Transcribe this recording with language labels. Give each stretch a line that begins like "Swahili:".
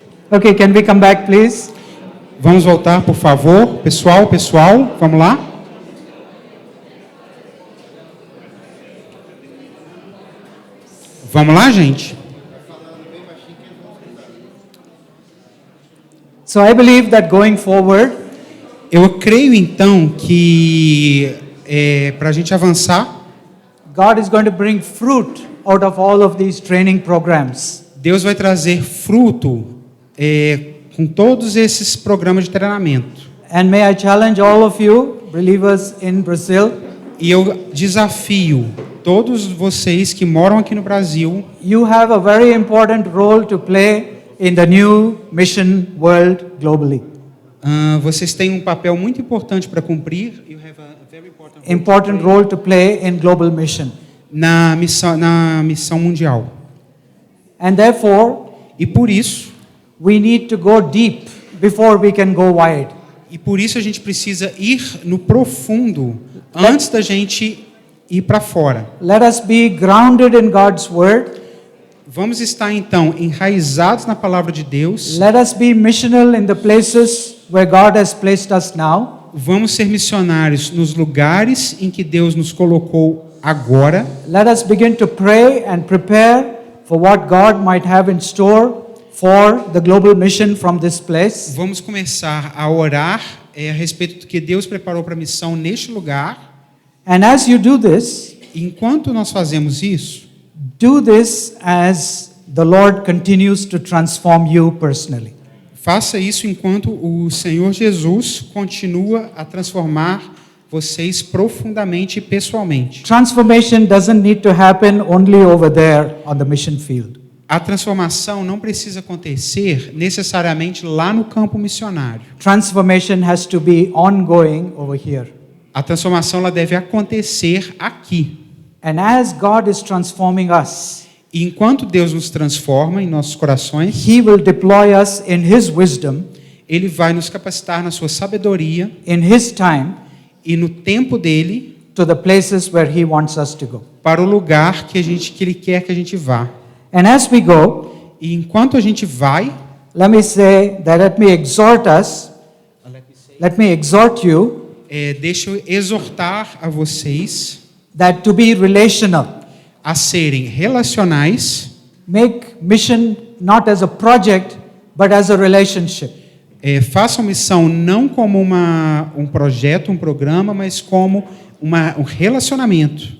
English: Okay, can we come back, please?
Portuguese: Vamos voltar, por favor. Pessoal, vamos lá? Vamos lá, gente?
English: So I believe that going forward,
Portuguese: Eu creio então que para a gente avançar,
English: God is going to bring fruit out of all of these training programs.
Portuguese: Deus vai trazer fruto com todos esses programas de treinamento.
English: And may I challenge all of you, believers in Brazil,
Portuguese: E eu desafio todos vocês que moram aqui no Brasil,
English: you have a very important role to play in the new mission world globally.
Portuguese: vocês têm um papel muito importante para cumprir.
English: You have a very Important role to play in global mission.
Portuguese: na missão mundial.
English: And therefore,
Portuguese: E por isso
English: we need to go deep before we can go wide.
Portuguese: a gente precisa ir no profundo antes da gente ir para fora.
English: Let us be grounded in God's word.
Portuguese: Vamos estar então enraizados na palavra de Deus.
English: Let us be missional in the places where God has placed us now.
Portuguese: Vamos ser missionários nos lugares em que Deus nos colocou agora.
English: Let us begin to pray and prepare for what God might have in store for the global mission from this place.
Portuguese: Vamos começar a orar a respeito do que Deus preparou para a missão neste lugar.
English: And as you do this,
Portuguese: Enquanto nós fazemos isso,
English: do this as the Lord continues to transform you personally.
Portuguese: faça isso enquanto o Senhor Jesus continua a transformar vocês profundamente e pessoalmente.
English: Transformation doesn't need to happen only over there on the mission field.
Portuguese: A transformação não precisa acontecer necessariamente lá no campo missionário.
English: Transformation has to be ongoing over here.
Portuguese: A transformação ela deve acontecer aqui.
English: And as God is transforming us,
Portuguese: E enquanto Deus nos transforma em nossos corações,
English: He will deploy us in His wisdom,
Portuguese: Ele vai nos capacitar na sua sabedoria
English: in His time,
Portuguese: e no tempo dele
English: to the places where He wants us to go.
Portuguese: para o lugar que Ele quer que a gente vá.
English: And as we go,
Portuguese: E enquanto a gente vai,
English: let me say that let me exhort us, let me exhort you
Portuguese: deixa eu exortar a vocês
English: that to be relational,
Portuguese: a serem relacionais,
English: make mission not as a project, but as a relationship.
Portuguese: façam missão não como um projeto, um programa, mas como um relacionamento.